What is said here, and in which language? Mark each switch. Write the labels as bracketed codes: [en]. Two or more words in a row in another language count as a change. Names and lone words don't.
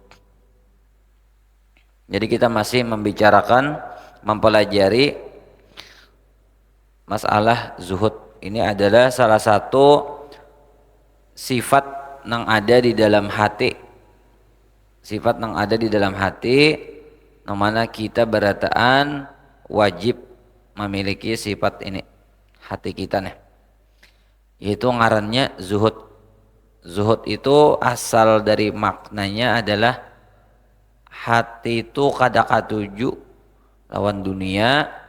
[id] Jadi kita masih membicarakan, mempelajari masalah zuhud. Ini adalah salah satu sifat yang ada di dalam hati. Sifat yang ada di dalam hati, yang mana kita berataan wajib memiliki sifat ini. Hati kita nih. Yaitu ngarannya zuhud. Zuhud itu asal dari maknanya adalah hati itu [bjn] kada katuju lawan dunia,